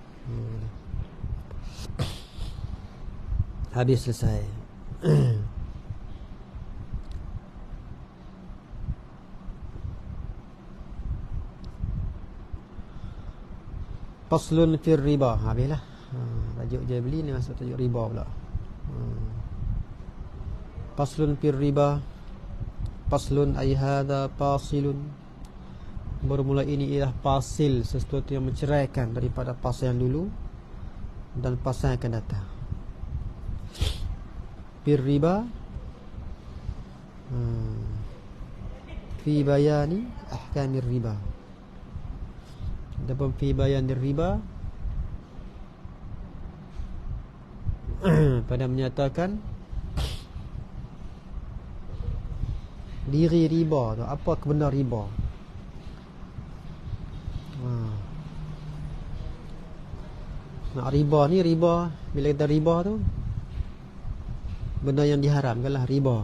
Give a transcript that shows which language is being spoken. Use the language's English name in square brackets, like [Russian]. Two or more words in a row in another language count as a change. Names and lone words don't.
[Malay] Habis, selesai. [Arabic] فصل في الربا. Habislah. [Malay] Tajuk jual beli ni masuk tajuk riba pula. [Arabic] فصل في الربا. فصل أي هذا فاصل. [Malay] Bermula ini ialah fasil, sesuatu yang menceraikan daripada fasal yang dulu dan fasal yang akan datang. [Arabic] في الربا، في بيان أحكام الربا. Adapun في بيان الربا, [Malay] pada menyatakan diri riba tu, apa kebenar riba. Nak riba ni, riba, bila kita riba tu benda yang diharamkan lah riba.